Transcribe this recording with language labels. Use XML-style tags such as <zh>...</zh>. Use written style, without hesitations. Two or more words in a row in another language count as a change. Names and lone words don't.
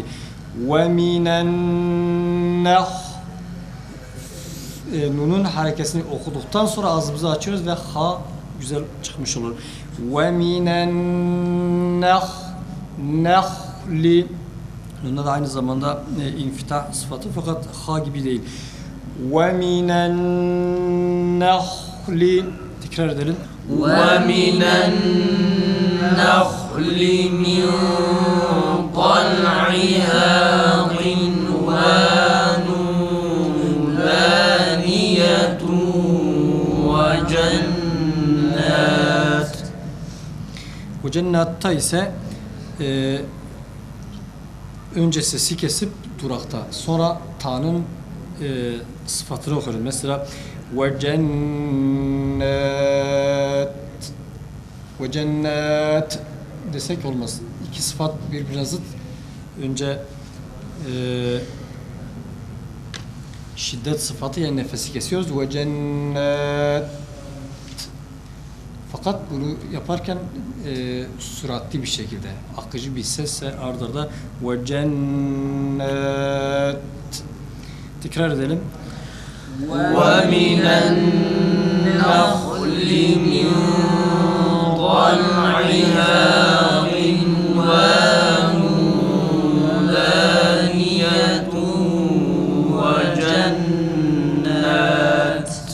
<ar>ومن النخ,</ar> <tr>nunun harekesini okuduktan sonra ağzımızı açıyoruz ve ha güzel çıkmış olur.</tr> <ar>ومن النخل,</ar> <tr>nunda da aynı zamanda infitah sıfatı fakat ha gibi değil.</tr> <ar>ومن النخل,</ar> <tr>tekrar edelim.</tr> <ar>ومن النخل من طلعها قنوان دانية وجنات.</ar> <tr>Bu cennatta ise önce sesi kesip durakta, sonra ta'nın sıfatını okuyoruz. Mesela ve cennet desek olmaz. İki sıfat birbirine zıt. Önce şiddet sıfatı, yani nefesi kesiyoruz. Ve cennet. Fakat bunu yaparken süratli bir şekilde, akıcı bir sesle ard arda ve cennet. Tekrar edelim.</tr> <ar>ومن النخل من طلعها قنوان دانية وجنات.</ar>